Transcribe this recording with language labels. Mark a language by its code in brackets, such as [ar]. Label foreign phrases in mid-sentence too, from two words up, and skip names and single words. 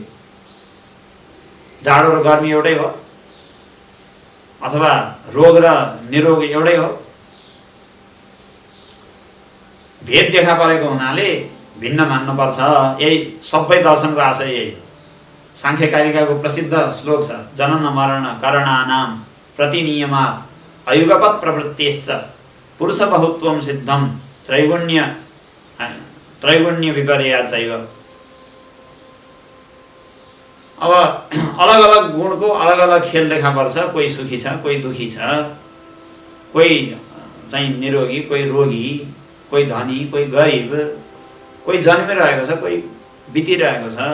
[ne] जाडो र गर्मी एउटै हो अथवा रोग र निरोग एउटै हो। भेद देखा परेको हुनाले भिन्न मान्नुपर्छ। यही सबै दर्शनको आशय यही। सांख्यकारिकाको प्रसिद्ध श्लोक छ, [sa] जनन मरण करणानाम प्रतिनियमात् अयुगपत् प्रवृत्तिश्च पुरुष बहुत्वं सिद्धं त्रैगुण्य विपर्यात् चैव। [ne] अब अलग अलग गुणको अलग अलग खेल देखा पर्छ। कोही सुखी छ, कोही दुखी छ, कोही चाहिँ निरोगी, कोही रोगी, कोही धनी, कोही गरिब, कोही जन्मिरहेको छ, कोही बितिरहेको छ।